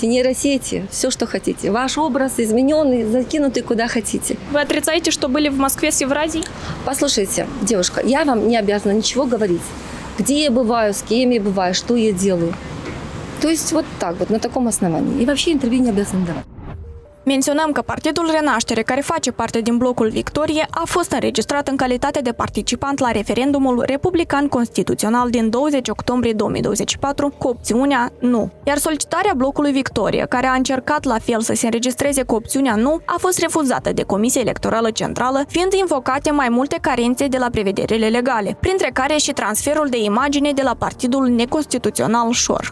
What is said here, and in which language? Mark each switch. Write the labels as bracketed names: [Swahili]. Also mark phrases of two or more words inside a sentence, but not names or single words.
[Russian] Нейросети, все, что хотите. Ваш образ измененный, закинутый куда хотите. Вы отрицаете, что были в Москве с Евразией? Послушайте, девушка, я вам не обязана ничего говорить. где я бываю, с кем я бываю, что я делаю. То есть вот так вот, на таком основании. И вообще интервью не обязаны давать. [Romanian] Menționăm că Partidul Renaștere, care face parte din blocul Victorie, a fost înregistrat în calitate de participant la referendumul republican constituțional din 20 octombrie 2024 cu opțiunea nu. Iar solicitarea blocului Victorie, care a încercat la fel să se înregistreze cu opțiunea nu, a fost refuzată de Comisia Electorală Centrală, fiind invocate mai multe carențe de la prevederile legale, printre care și transferul de imagine de la Partidul Neconstituțional Șor.